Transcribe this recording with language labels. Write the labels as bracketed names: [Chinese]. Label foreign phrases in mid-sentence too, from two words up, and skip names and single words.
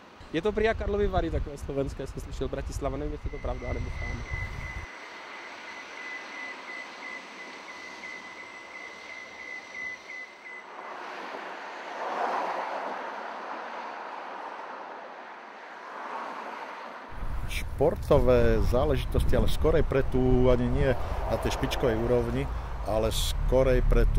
[Czech] Je to prý Karlovy Vary, takové slovenské, jsem slyšel, Bratislava, nevím, jestli to pravda, nebo fám. [Slovak] Športové záležitosti, ale skorej pre tú, ani nie na tej špičkovej úrovni, ale skorej pre tú